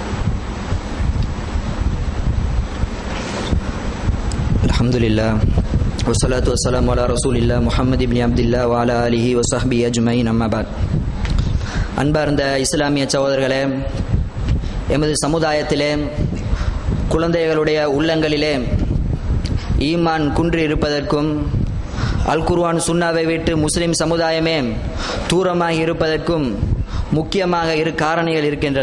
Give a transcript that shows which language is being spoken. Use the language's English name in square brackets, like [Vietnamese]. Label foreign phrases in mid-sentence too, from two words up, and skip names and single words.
[Arabic] அல்ஹம்துலில்லாஹ் والصلاة والسلام على رسول الله محمد بن عبد الله وعلى آله وصحبه أجمعين أما بعد. [Tamil] அன்பார்ந்த இஸ்லாமிய சகோதரர்களே, எமது சமுதாயத்திலே குழந்தைகளுடைய உள்ளங்களிலே ஈமான் குன்றி இருப்பதற்கும் அல் குர்ஆன் சுன்னாவை விட்டு முஸ்லிம் சமுதாயமே தூரமாக இருப்பதற்கும் முக்கியமாக இரு காரணிகள் இருக்கின்றன.